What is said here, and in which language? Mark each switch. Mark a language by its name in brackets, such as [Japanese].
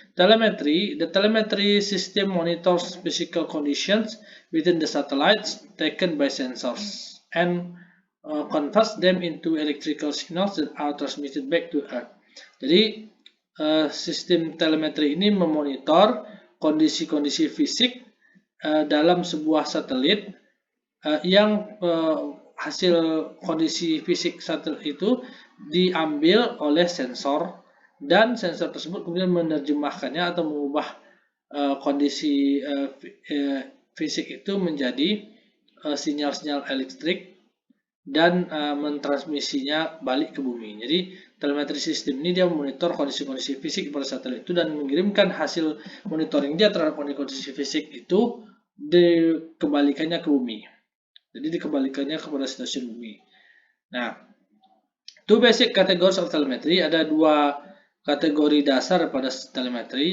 [English] The telemetry system monitors physical conditions within the satellites taken by sensors and converts them into electrical signals that are transmitted back to Earth. [Indonesian] Jadi sistem telemetry ini memonitor kondisi-kondisi fisik dalam sebuah satelit yang hasil kondisi fisik satelit itu diambil oleh sensor dan sensor tersebut kemudian menerjemahkannya atau mengubah kondisi fisik itu menjadi sinyal-sinyal elektrik dan mentransmisinya balik ke bumi. Jadi telemetri sistem ini dia memonitor kondisi-kondisi fisik pada satelit itu dan mengirimkan hasil monitoring dia terhadap kondisi fisik itu dikembalikannya ke bumi. Jadi dikembalikannya kepada stasiun bumi. [English] Nah, two basic categories of telemetry. [Indonesian] Ada dua kategori dasar pada telemetry.